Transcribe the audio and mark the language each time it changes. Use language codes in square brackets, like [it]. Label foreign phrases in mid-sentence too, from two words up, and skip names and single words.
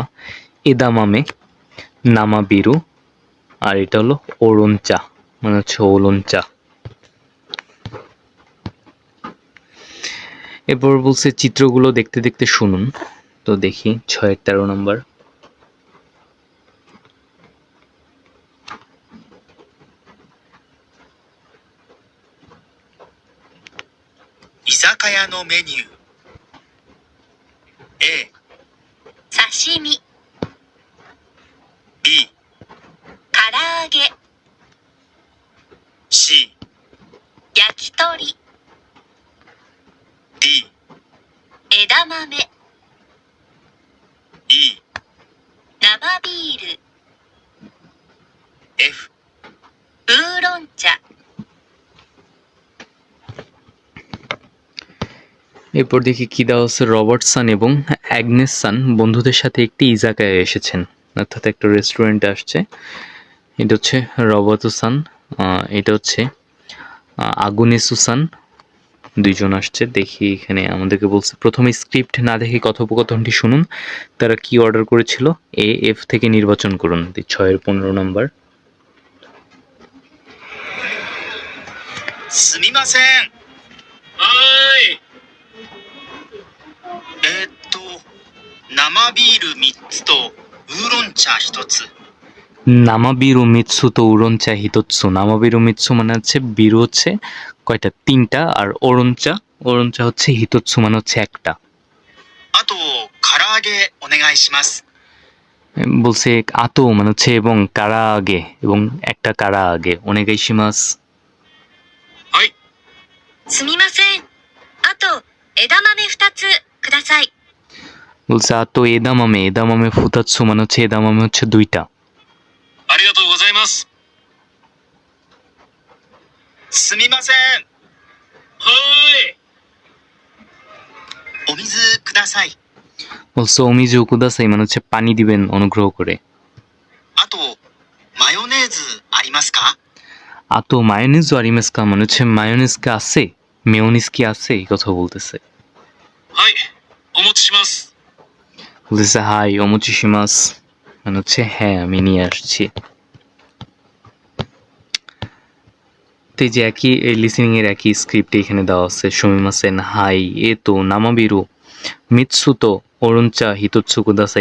[bn] এদামামে, নামাবিরু, আর এটা হলো ওরনচা, মানে হচ্ছে ওলনচা। এরপর বলছে চিত্রগুলো দেখতে দেখতে শুনুন। তো দেখি 6-13 নম্বর। [ja] 居酒屋のメニュー A、刺身、 B、唐揚げ、 C、焼き鳥、 D、枝豆、 E、生ビール、 F、ウーロン茶。 [bn] এরপর দেখি কি দেওয়া আছে। রবার্টসন এবং অ্যাগনেস সান বন্ধুদের সাথে একটি ইজাকায় এসেছেন, অর্থাৎ একটা রেস্টুরেন্টে আসছে। এটা হচ্ছে রবার্টসন, এটা হচ্ছে আগুনে সুসান দুইজন আসছে। দেখি এখানে আমাদেরকে বলছে প্রথমে স্ক্রিপ্ট না দেখে কথোপকথনটি শুনুন। তারা কি অর্ডার করেছিল? এ এফ থেকে নির্বাচন করুন। 6-15 নম্বর। [ja] すみません。はーい。生ビール3つとウーロン茶1つ。生ビール3つとウーロン茶1つ. 生ビール3つ [bn] মানে হচ্ছে বিরু হচ্ছে কয়টা? 3টা। আর ওরঞ্চা, ওরঞ্চা হচ্ছে হিতোৎসু মানে হচ্ছে একটা। [ja] あと、唐揚げお願いします。 [bn] বলছে আতো মানে হচ্ছে এবং, কারা আগে এবং একটা কারা আগে। ওনেগাইশিমাস। [ja] はい。すみません。あと、枝豆2つください。 [bn] বলছে [ja] あと枝豆、枝豆2つ [bn] মানে হচ্ছে এদামামে হচ্ছে 2টা। [ja] ありがとうございます。すみません。はーい。お水ください。 [bn] বলছে [ja] お水ください [bn] মানে হচ্ছে পানি দিবেন অনুগ্রহ করে। [ja] あと、マヨネーズありますか？あとマヨネーズありますか [bn] মানে হচ্ছে মায়োনিজ কি আছে, মেয়োনিজ কি আছে, এই কথা বলতেছে। [ja] はい。お持ちします。 [bn] বলতেছে [ja] はいお持ちします [bn] মানে হচ্ছে হ্যাঁ আমি নিয়ে আসছি। তো এই যে একই লিসেনিং এর একই স্ক্রিপ্ট এখানে দেওয়া আছে। [ja] すみません、はい、ええと、生ビール、3つと、ウーロン茶、1つください.